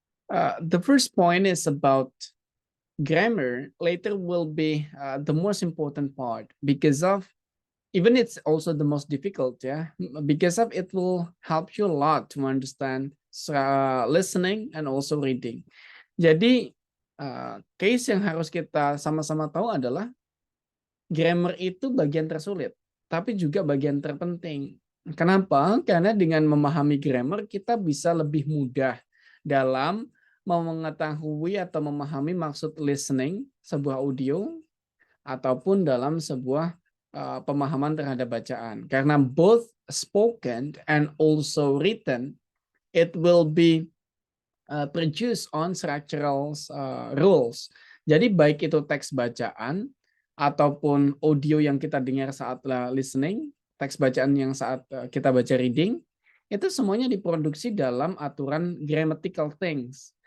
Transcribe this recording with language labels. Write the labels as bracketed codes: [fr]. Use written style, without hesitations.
[en] The first point is about grammar. Later will be the most important part because of even it's also the most difficult, yeah, because of it will help you a lot to understand listening and also reading. [id] Jadi case yang harus kita sama-sama tahu adalah grammar itu bagian tersulit, tapi juga bagian terpenting. Kenapa? Karena dengan memahami grammar, kita bisa lebih mudah dalam mengetahui atau memahami maksud listening sebuah audio ataupun dalam sebuah pemahaman terhadap bacaan. [en] Karena both spoken and also written, it will be produced on structural rules. [id] Jadi baik itu teks bacaan ataupun audio yang kita dengar saat listening, teks bacaan yang saat kita baca reading, itu semuanya diproduksi dalam aturan grammatical things.